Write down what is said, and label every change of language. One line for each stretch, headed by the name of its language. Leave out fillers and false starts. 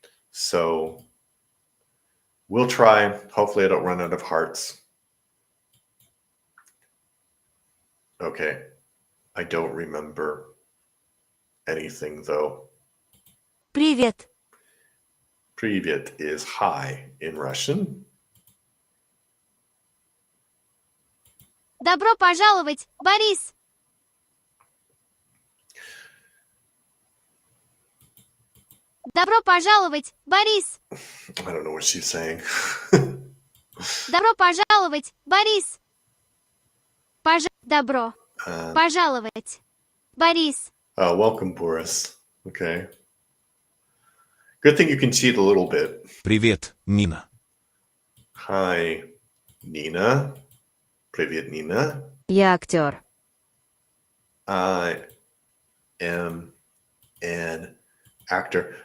English: So we'll try. Hopefully I don't run out of hearts. Okay. I don't remember anything though.
Russian: Привет.
English: Привет is hi in Russian.
Russian: Добро пожаловать, Борис! Добро пожаловать, Борис!
English: I don't know what she's saying.
Russian: Добро пожаловать, Борис! Добро пожаловать, Борис!
English: Welcome, Boris. Okay. Good thing you can cheat a little bit.
Russian: Привет, Нина.
English: Hi, Nina.
Russian: Привет, Nina. Я актер.
English: I am an actor.